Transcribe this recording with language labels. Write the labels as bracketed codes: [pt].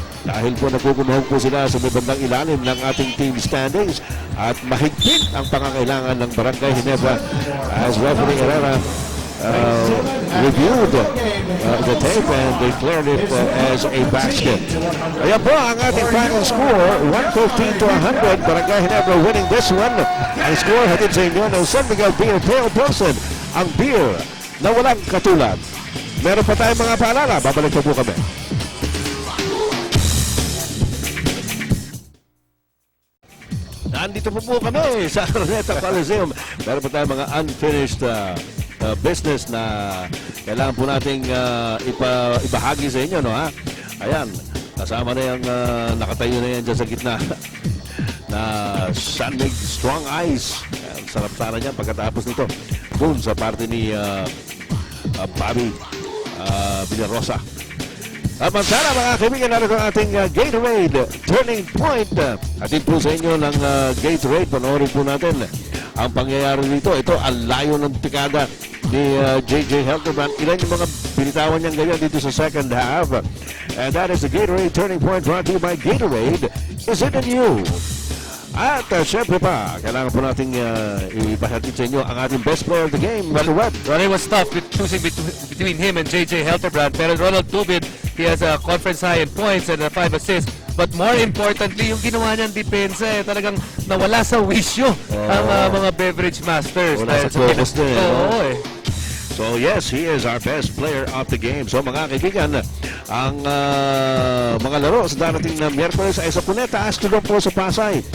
[tl] Dahil po nakukunuhog po sila sa may bandang ilalim ng ating team standings at mahigpit ang pangangailangan ng Barangay Ginebra [en] as referee Herrera reviewed the tape and declared it as a basket. [tl] Ayan po ang ating final score, 115 to 100. [en] Barangay Ginebra winning this one. [tl] Ang score hatid sa inyo ng San Miguel Beer Pale Pilsen, ang beer na walang katulad. Meron pa tayong mga paalala. Babalik po kami. Nandito po kami sa Araneta Coliseum. Meron pa tayong mga unfinished business na kailangan po nating ibahagi sa inyo, no, ha? Ayan, kasama na yung nakatayo na yan dyan sa gitna na Sandig Strong Ice. Ayan, sarap sana niyan pagkatapos nito dun sa parte ni Bobby Villarosa. Samantala mga kaibigan, narito ang ating Gatorade Turning Point. Atin po sa inyo ng Gatorade. Panoorin po natin ang pangyayari dito. Ito ang layo ng tikada ni JJ Helterbrand. Ilan yung mga binitawan niyang ganyan dito sa second half. [en] And that is the Gatorade Turning Point brought to you by Gatorade. Is it in you? [tl] At syempre pa, kailangan po natin ipahatid sa inyo ang ating best player of the game. [en] Well, what? Well, it was tough choosing between him and JJ Helterbrand. [tl] Pero [en] Ronald Tubid, he has a conference high in points and 5 assists. But more importantly, [tl] yung ginawa niyang depensa, talagang nawala sa wisyo ang mga beverage masters. Wala sa focus din. Oo, [en] So yes, he is our best player of the game. [tl] So mga kaibigan, ang mga laro sa darating na Miyerkules ay sa Cuneta Astrodome po sa Pasay.